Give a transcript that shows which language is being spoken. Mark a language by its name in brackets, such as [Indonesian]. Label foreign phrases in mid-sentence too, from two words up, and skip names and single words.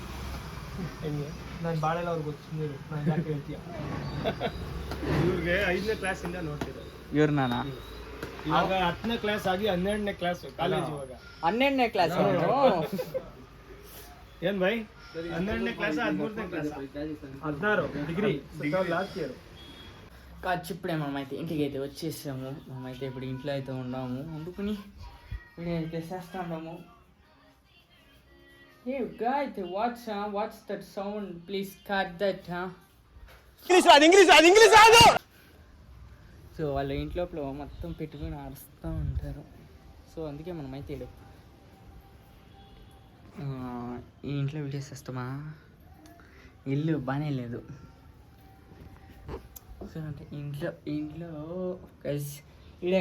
[Kannada] ಹೆಂಗೆ ನಾನು ಬಾಳೆಲ್ಲ ಅವ್ರಿಗೆ ಗೊತ್ತಿಲ್ಲ ನಾನು ಯಾಕೆ ಹೇಳ್ತೀಯ ಇವ್ರಿಗೆ 5ನೇ ಕ್ಲಾಸಿಂದ ನೋಡ್ತಿದ್ದಾರೆ ಇವ್ರನ್ನ ಇವಾಗ 10ನೇ ಕ್ಲಾಸ್ ಆಗಿ 12ನೇ ಕ್ಲಾಸ್ ಕಾಲೇಜ್ ಇವಾಗ 12ನೇ ಕ್ಲಾಸ್ ಏನ್ ಬೈ 12ನೇ ಕ್ಲಾಸ್ 13ನೇ క్లాస్ 16 [English] degree last year [Telugu] కాదు ఇప్పుడే మనమైతే ఇంటికి అయితే వచ్చేసాము మనమైతే ఇప్పుడు ఇంట్లో అయితే ఉన్నాము వండుకుని ఇప్పుడు అయితే చేస్తాము ఏ [English] guys what's that sound please cut that [Telugu] ఇంగ్లీష్ రాదు సో వాళ్ళ ఇంట్లో మొత్తం పెట్టుకుని అరుస్తూ ఉంటారు సో అందుకే మనమైతే ఈ ఇంట్లో వీడియోస్ వస్తామా ఇల్లు బాగానే లేదు సో అంటే ఇంట్లో గైస్ ఈడే